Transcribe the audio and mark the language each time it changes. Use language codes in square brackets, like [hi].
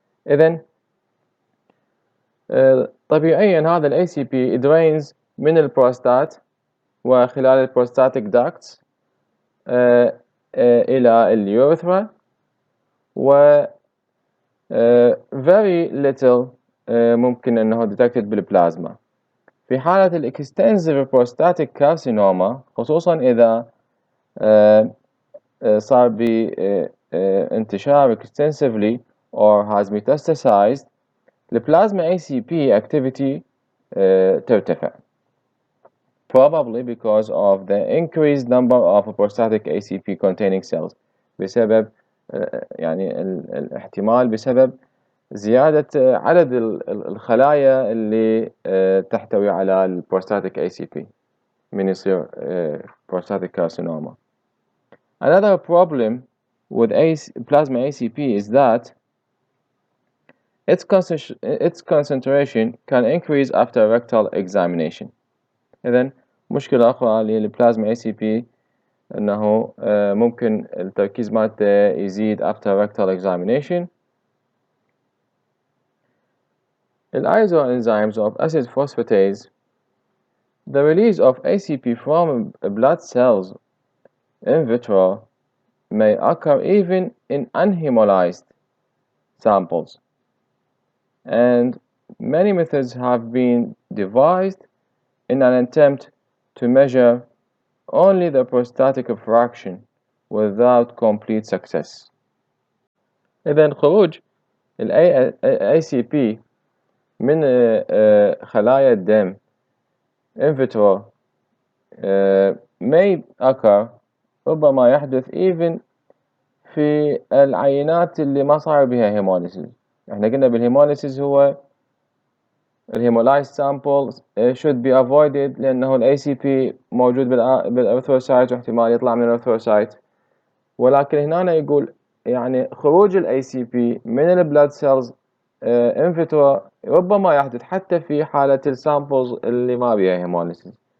[ar] إذن طبيعيا هذا ال ACP drains من البروستات وخلال البروستاتيك ducts إلى اليوريثرا و [en] very little [ar] ممكن أنه detected بالبلازما. في حالة ال [en] extensive prostatic carcinoma [ar] خصوصا إذا صار بانتشار [en] extensively or has metastasized, the plasma ACP activity [ar] ترتفع, [en] probably because of the increased number of prostatic ACP containing cells. [ar] بسبب يعني الاحتمال بسبب زيادة عدد الخلايا اللي تحتوي على البروستاتيك ACP من يصير prostatic carcinoma. [en] Another problem with plasma ACP is that its concentration can increase after rectal examination. [ar] إذن مشكلة أخرى للبلازما ACP أنه ممكن التركيز مالته يزيد [en] after rectal examination. The isoenzymes of acid phosphatase, the release of ACP from blood cells in vitro may occur even in unhemolyzed samples, and many methods have been devised in an attempt to measure only the prostatic fraction without complete success. [ar] إذن خروج ال ACP من خلايا الدم [en] in vitro may occur، [ar] ربما يحدث even في العينات اللي ما صار بها هيموليسيس. احنا قلنا بالهيموليسيس هو الهيمولايز [en] samples should be avoided [ar] لأنه ال ACP موجود بالأرثروسايت واحتمال يطلع من الأرثروسايت، ولكن هنا يقول يعني خروج ال ACP من البلاد سيلز in vitro ربما يحدث حتى في حالة السامبلز اللي ما بها هيموليسيس.